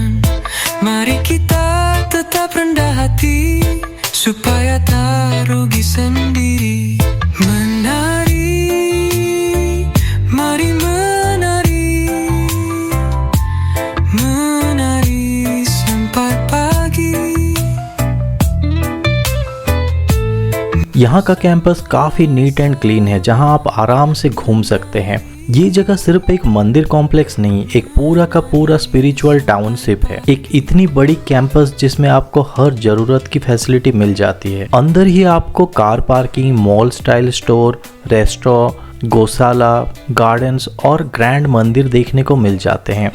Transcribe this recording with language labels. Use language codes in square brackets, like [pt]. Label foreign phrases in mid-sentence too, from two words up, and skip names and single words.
[id] Mari kita tetap rendah hati supaya tak rugi sendiri. Menari, mari menari, menari sampai pagi. [hi] यहाँ का कैंपस काफी [en] neat and clean [hi] है, जहाँ आप आराम से घूम सकते हैं। ये जगह सिर्फ एक मंदिर कॉम्प्लेक्स नहीं, एक पूरा का पूरा [en] spiritual township [hi] है। एक इतनी बड़ी कैंपस जिसमें आपको हर जरूरत की फैसिलिटी मिल जाती है। अंदर ही आपको [en] car parking, mall style store, [hi] रेस्टोरेंट, गौशाला, गार्डन्स और ग्रैंड मंदिर देखने को मिल जाते हैं।